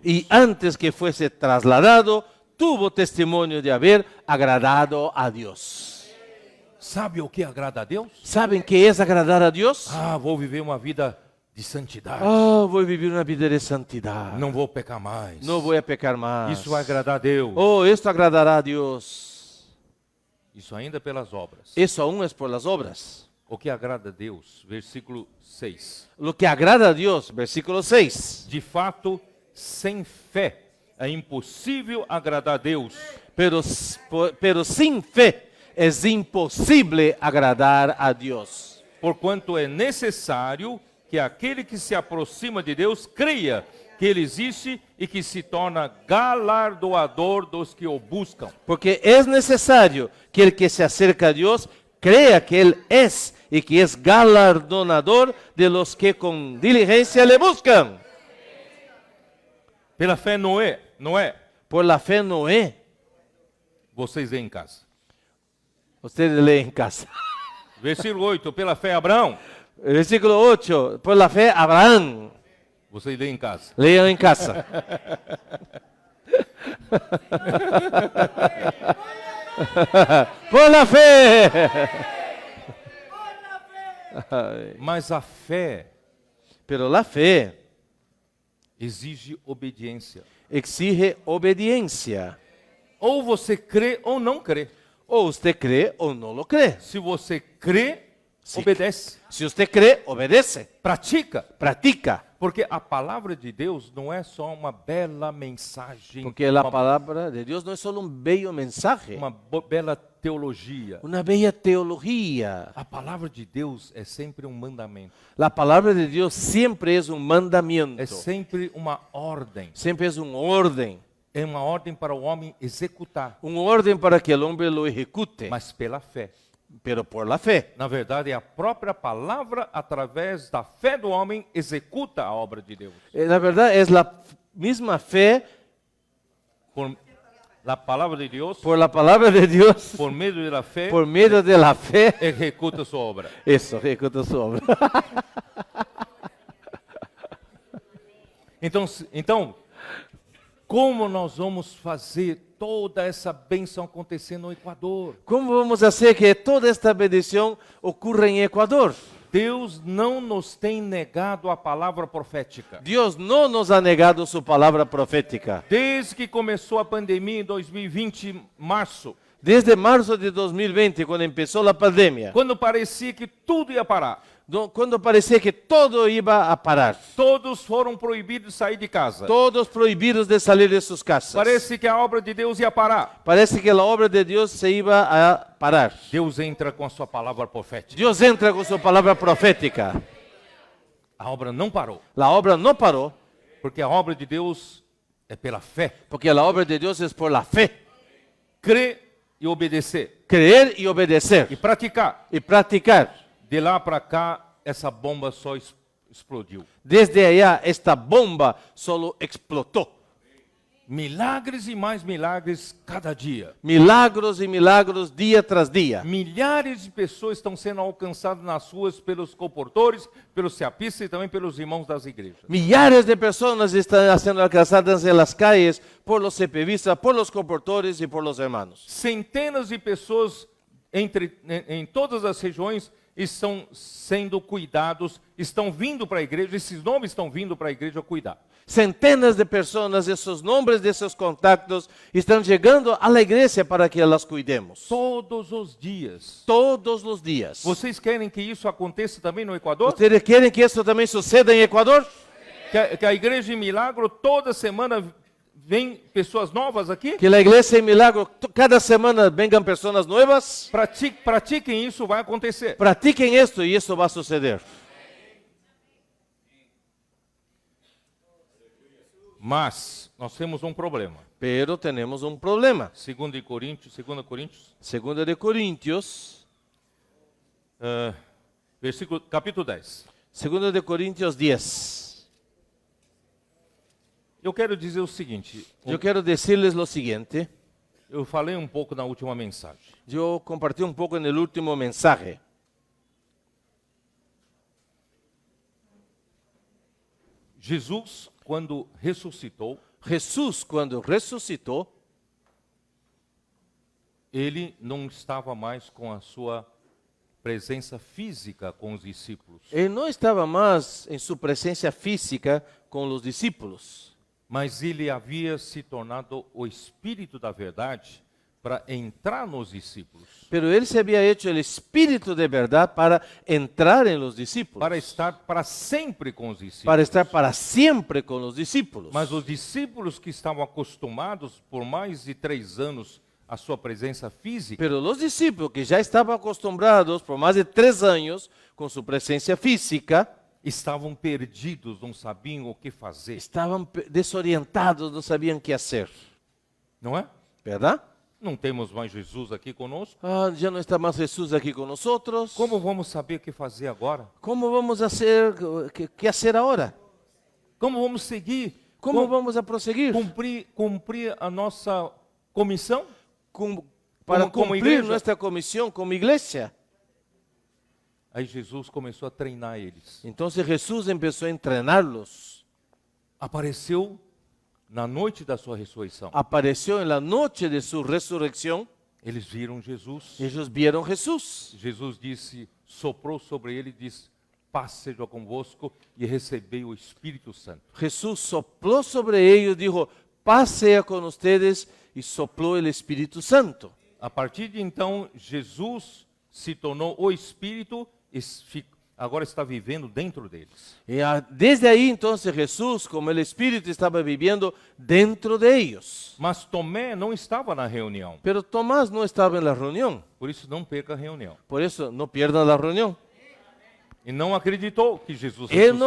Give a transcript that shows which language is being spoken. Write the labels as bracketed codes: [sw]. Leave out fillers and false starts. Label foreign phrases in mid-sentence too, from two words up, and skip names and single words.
[es] Y antes que fuese trasladado, tuvo testimonio de haber agradado a Dios. [pt] Sabe o que agrada a Deus? [es] ¿Saben qué es agradar a Dios? [pt] Vou viver uma vida de santidade. [es] Voy a vivir una vida de santidad. [pt] Não vou pecar mais. [es] No voy a pecar más. [pt] Isso vai agradar a Deus. [es] Esto agradará a Dios. [pt] Isso ainda pelas obras. [es] Eso aún es por las obras. [pt] O que agrada a Deus, versículo 6. [es] Lo que agrada a Dios, versículo 6. [pt] De fato, sem fé é impossível agradar a Deus. [es] Pero sin fe es imposible agradar a Dios. [pt] Porquanto é necessário que aquele que se aproxima de Deus creia que Ele existe e que se torna galardoador dos que o buscam. [es] Porque es necesario que el que se acerca a Dios crea que Él es y que es galardonador de los que con diligencia le buscan. [pt] Pela fé Noé, [es] Por la fe Noé, [pt] vocês veem em casa. [es] ustedes leen en casa. [pt] Versículo 8, pela fé Abraão, [es] Versículo 8, por la fe Abraham, [pt] vocês leem em casa. [es] lean en casa. Por la fe. [pt] Mas a fé [es] Pero la fe [pt] exige obediência. [es] exige obediencia. [pt] Ou você crê ou não crê. [es] O usted cree o no lo cree. [pt] Se você crê, Sim. obedece. [es] Si usted cree, obedece, [pt] Pratica. [es] practica. [pt] Porque a palavra de Deus não é só uma bela mensagem, [es] Porque la palabra de Dios no es solo un bello mensaje, [pt] uma bela teologia. [es] una bella teología. [pt] A palavra de Deus é sempre um mandamento. [es] La palabra de Dios siempre es un mandamiento, [pt] É sempre uma ordem. [es] siempre es un orden [pt] Para o homem executar, [es] para que el hombre lo ejecute, [pt] mas pela fé. [es] pero por la fe. [pt] Na verdade, é a própria palavra, através da fé do homem, executa a obra de Deus. [es] La verdad es la misma fe [pt] Por a palavra de Deus, [es] por la palabra de Dios, [pt] por meio da fé, [es] por medio de la fe. [pt] executa sua obra. [es] Eso, ejecuta su obra. [pt] Então, como nós vamos fazer toda essa bênção acontecer no Equador? [es] ¿Cómo vamos a hacer que toda esta bendición ocurra en Ecuador? [pt] Deus não nos tem negado a palavra profética. [es] Dios no nos ha negado su palabra profética. [pt] Desde que começou a pandemia em 2020, março, [es] Desde marzo de 2020, cuando empezó la pandemia, [pt] quando parecia que tudo ia parar, [es] cuando parecía que todo iba a parar, [pt] todos foram proibidos de sair de casa. [es] todos prohibidos de salir de sus casas, [pt] Parece que a obra de Deus ia parar. [es] parece que la obra de Dios se iba a parar. [pt] Deus entra com a sua palavra profética. [es] Dios entra con su palabra profética. [pt] A obra não parou, [es] La obra no paró, [pt] porque a obra de Deus é pela fé. [es] porque la obra de Dios es por la fe. [pt] Crer e obedecer. [es] Creer y obedecer [pt] E praticar. [es] y practicar. [pt] De lá para cá, essa bomba só explodiu. [es] Desde allá esta bomba solo explotó. [pt] Milagres e mais milagres cada dia. [es] Milagros y milagros día tras día. [pt] Milhares de pessoas estão sendo alcançadas nas ruas pelos comportores, pelos ceapistas e também pelos irmãos das igrejas. [es] Millares de personas están siendo alcanzadas en las calles por los CPVistas, por los comportores y por los hermanos. [pt] Centenas de pessoas em todas as regiões estão sendo cuidados, estão vindo para a igreja, esses nomes estão vindo para a igreja cuidar. [es] Centenas de personas, esos nombres de esos contactos, están llegando a la iglesia para que las cuidemos. [pt] Todos os dias. [es] Todos los días. [pt] Vocês querem que isso aconteça também no Equador? [es] ¿Ustedes quieren que esto también suceda en Ecuador? [pt] Que a igreja em Milagro toda semana vem pessoas novas aqui? [es] Que la iglesia en Milagro, cada semana vengan personas nuevas. [pt] Pratiquem isso, vai acontecer. [es] Practiquen esto y esto va a suceder. [pt] Mas nós temos um problema. [es] Pero tenemos un problema. [pt] 2 Coríntios, [es] Segunda de Corintios, [pt] capítulo 10. [es] Segunda de Corintios 10. [pt] Eu quero dizer o seguinte. [es] Yo quiero decirles lo siguiente. [pt] Eu falei um pouco na última mensagem. [es] Yo compartí un poco en el último mensaje. [pt] Jesus, quando ressuscitou, [es] Jesús, cuando resucitó, [pt] ele não estava mais com a sua presença física com os discípulos, [es] él no estaba más en su presencia física con los discípulos, [pt] mas ele havia se tornado o Espírito da verdade para entrar nos discípulos, [es] Pero él se había hecho el espíritu de verdad para entrar en los discípulos, [pt] para estar para sempre com os discípulos. [es] para estar para siempre con los discípulos. [pt] Mas os discípulos que estavam acostumados por mais de 3 anos à sua presença física, [es] Pero los discípulos que ya estaban acostumbrados por más de 3 años con su presencia física, [pt] estavam perdidos, não sabiam o que fazer, [es] estaban desorientados, no sabían qué hacer, [pt] não é? [es] ¿verdad? [pt] Não temos mais Jesus aqui conosco. [es] Ah, ya no está más Jesús aquí con nosotros. [pt] Como vamos saber o que fazer agora? [es] ¿Cómo vamos a hacer? ¿Qué hacer ahora? [pt] Como vamos seguir? [es] ¿Cómo vamos a proseguir? [pt] Cumprir a nossa comissão? [es] Para como cumplir iglesia. nuestra comisión como iglesia. [pt] Aí Jesus começou a treinar eles. [es] Entonces Jesús empezó a entrenarlos. [pt] Apareceu na noite da sua ressurreição. [es] Apareció en la noche de su resurrección. [pt] Eles viram Jesus. [es] Ellos vieron Jesús. [pt] Jesus disse, soprou sobre ele e disse, paz seja convosco e recebei o Espírito Santo. [es] Jesús sopló sobre ellos, dijo, paz sea con ustedes, y sopló el Espíritu Santo. [pt] A partir de então, Jesus se tornou o Espírito e agora está vivendo dentro deles. [es] Desde ahí entonces Jesús, como el Espíritu, estaba viviendo dentro de ellos. [pt] Mas Tomé não estava na reunião. [es] Pero Tomás no estaba en la reunión. [pt] Por isso, não perca a reunião. [es] Por eso no pierdan la reunión. [pt] E não acreditou que Jesus [es] Él no